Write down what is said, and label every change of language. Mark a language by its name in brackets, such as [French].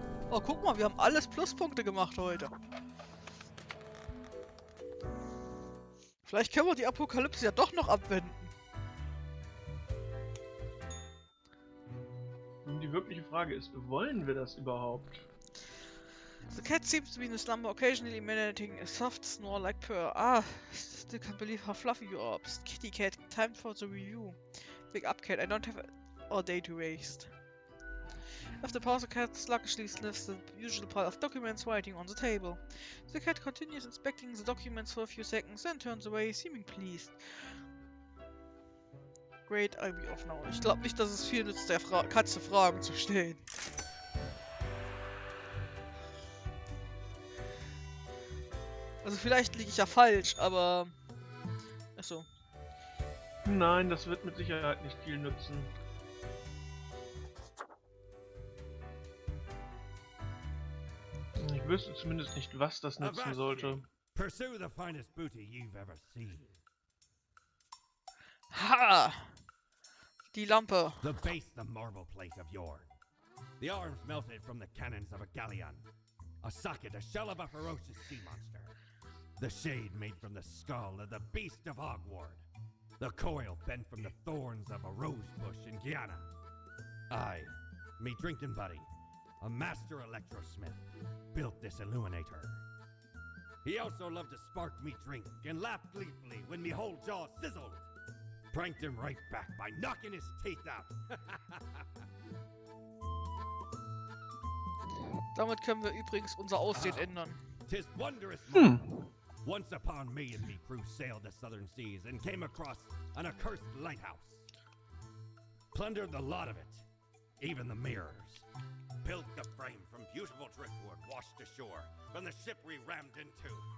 [German] Oh, guck mal, wir haben alles Pluspunkte gemacht heute. Vielleicht können wir die Apokalypse ja doch noch abwenden. Die wirkliche Frage ist, wollen wir das überhaupt? [English] The cat seems to be in a slumber, occasionally emanating a soft snore like purr. Ah, still can't believe how fluffy you are. Psst, kitty cat, time for the review. Wake up, cat, I don't have all day to waste. After pause, the cat sluggishly sniffs the usual pile of documents waiting on the table. The cat continues inspecting the documents for a few seconds, then turns away, seeming pleased. Great, I'll be off now. [German] Ich glaube nicht, dass es viel nützt, der Katze Fragen zu stellen. Also vielleicht liege ich ja falsch, aber... Achso. Nein, das wird mit Sicherheit nicht viel nützen. Ich wüsste zumindest nicht, was das nützen sollte. [English] Pursue the finest booty you've ever seen. [German] Ha! Die Lampe. [English] The base, the marble plate of yore. The arms melted from the cannons of a galleon. A socket, a shell of a ferocious sea monster. The shade made from the skull of the beast of Hogward. The coil bent from the thorns of a rose bush in Guyana. I, me drinking buddy, a master electrosmith, built this illuminator. He also loved to spark me drink and laughed gleefully when me whole jaw sizzled. Pranked him right back by knocking his teeth out. [German] Damit können wir übrigens unser Aussehen ändern. [English] 'Tis wondrous marvel. Once upon me and me crew sailed the southern seas and came across an accursed lighthouse. Plundered the lot of it, even the mirrors. Built the frame from beautiful driftwood washed ashore from the ship we rammed into.